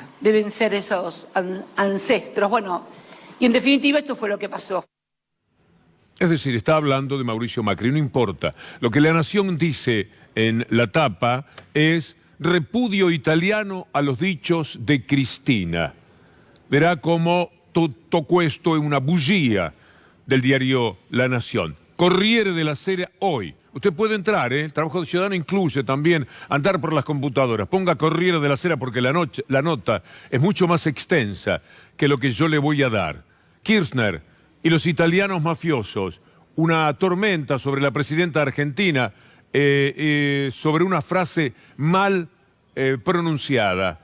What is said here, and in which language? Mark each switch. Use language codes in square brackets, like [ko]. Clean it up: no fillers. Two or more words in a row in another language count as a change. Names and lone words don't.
[es] Deben ser esos ancestros. Bueno, y en definitiva esto fue lo que pasó. Es decir, está hablando de Mauricio Macri, no importa. Lo que La Nación dice en la tapa es repudio italiano a los dichos de Cristina. Verá cómo [it] tutto questo è una bugia del diario La Nación. [es] Corriere della Sera hoy. Usted puede entrar, El trabajo de ciudadano incluye también andar por las computadoras. Ponga Corriere della Sera porque la nota es mucho más extensa que lo que yo le voy a dar. Kirchner y los italianos mafiosos, una tormenta sobre la presidenta argentina, sobre una frase mal pronunciada.